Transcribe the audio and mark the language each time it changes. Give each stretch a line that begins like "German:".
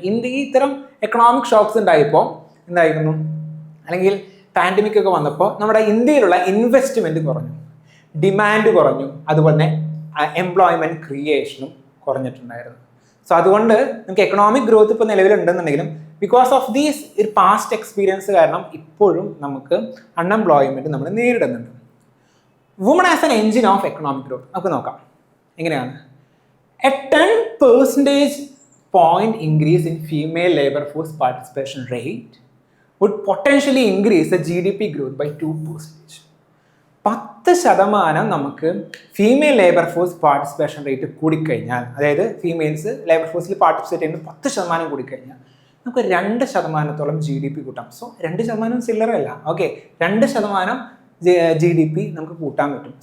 Malayalam: India ഇത്തരം economic socks ഉണ്ടായപ്പോൾ എന്തായിരുന്നു, അല്ലെങ്കിൽ പാൻഡമിക് ഒക്കെ വന്നപ്പോൾ നമ്മുടെ ഇന്ത്യയിലുള്ള ഇൻവെസ്റ്റ്മെൻറ്റ് കുറഞ്ഞു, ഡിമാൻഡ് കുറഞ്ഞു, അതുപോലെ തന്നെ എംപ്ലോയ്മെൻറ്റ് ക്രിയേഷനും കുറഞ്ഞിട്ടുണ്ടായിരുന്നു. സോ അതുകൊണ്ട് നമുക്ക് എക്കണോമിക് ഗ്രോത്ത് ഇപ്പോൾ നിലവിലുണ്ടെന്നുണ്ടെങ്കിലും ബിക്കോസ് ഓഫ് ദീസ് ഒരു പാസ്റ്റ് എക്സ്പീരിയൻസ് കാരണം ഇപ്പോഴും നമുക്ക് അൺഎംപ്ലോയ്മെൻറ്റ് നമ്മൾ നേരിടുന്നുണ്ട്.
English: woman as an engine of economic growth
Malayalam: നമുക്ക് നോക്കാം എങ്ങനെയാണ്.
English: A 10% point increase in female labor force participation rate would potentially increase the GDP growth by 2%.
Malayalam: 10% നമുക്ക് female labour force participation rate കൂടിക്കഴിഞ്ഞാൽ, അതായത് ഫീമെയിൽസ് ലേബർ ഫോഴ്സിൽ പാർട്ടിസിപ്പേറ്റ് ചെയ്യുന്നത് 10% കൂടിക്കഴിഞ്ഞാൽ നമുക്ക് 2% GDP കൂട്ടാം. സോ 2% ചില്ലറല്ല, ഓക്കെ, 2% GDP നമുക്ക് കൂട്ടാൻ പറ്റും.